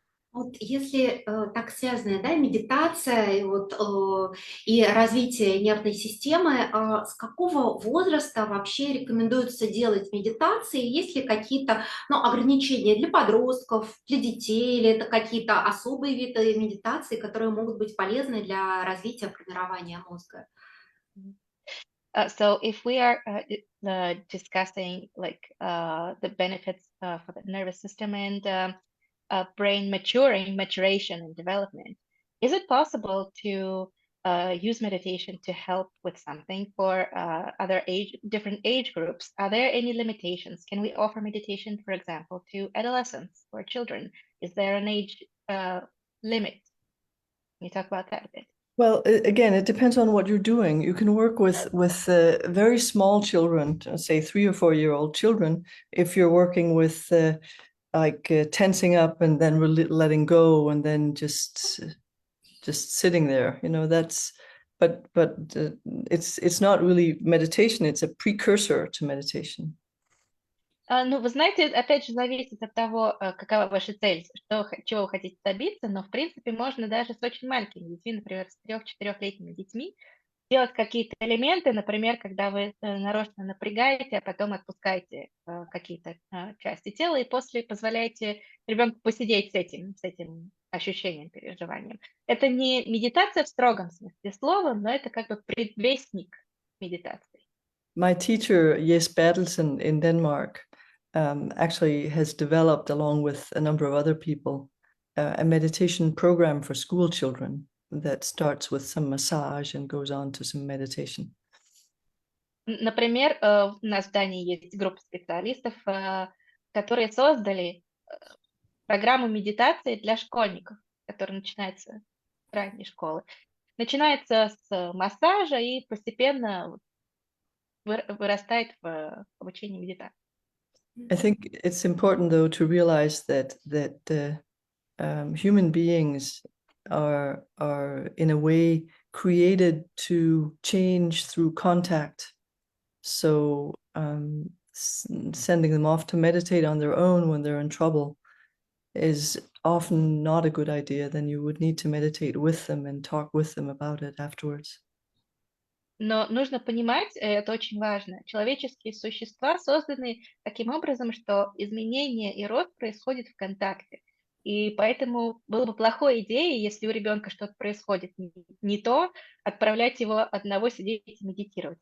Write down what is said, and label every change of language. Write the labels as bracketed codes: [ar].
[ru] Вот если так связано, да, медитация и развитие нервной системы, с какого возраста вообще рекомендуется делать медитации? Есть ли какие-то ограничения для подростков, для детей, или это какие-то особые виды медитации, которые могут быть полезны для развития формирования мозга? [en] So if we are discussing the benefits for the nervous system and brain maturation and development, is it possible to use meditation to help with something for different age groups? Are there any limitations? Can we offer meditation, for example, to adolescents or children? Is there an age limit? Can you talk about that a bit? Well, again, it depends on what you're doing. You can work with very small children, say 3 or 4 year old children, if you're working with tensing up and then letting go and then just sitting there. That's but it's not really meditation. It's a precursor to meditation. [ru] Ну, вы знаете, опять же, зависит от того, какова ваша цель, чего вы хотите добиться, но, в принципе, можно даже с очень маленькими детьми, например, с 3-4-летними детьми, делать какие-то элементы, например, когда вы нарочно напрягаете, а потом отпускаете какие-то части тела, и после позволяете ребенку посидеть с этим ощущением, переживанием. Это не медитация в строгом смысле слова, но это как бы предвестник медитации. [en] My teacher, Jes Bertelsen in Denmark, actually has developed, along with a number of other people, a meditation program for school children that starts with some massage and goes on to some meditation. [ru] Например, у нас в Дании есть группа специалистов, которые создали программу медитации для школьников, которая начинается с ранней школы. Начинается с массажа и постепенно вырастает в обучении медитации. [en] I think it's important, though, to realize that human beings are in a way created to change through contact. So sending them off to meditate on their own when they're in trouble is often not a good idea. Then you would need to meditate with them and talk with them about it afterwards. [ru] Но нужно понимать, это очень важно, человеческие существа созданы таким образом, что изменение и рост происходит в контакте. И поэтому было бы плохой идеей, если у ребенка что-то происходит не то, отправлять его одного сидеть и медитировать.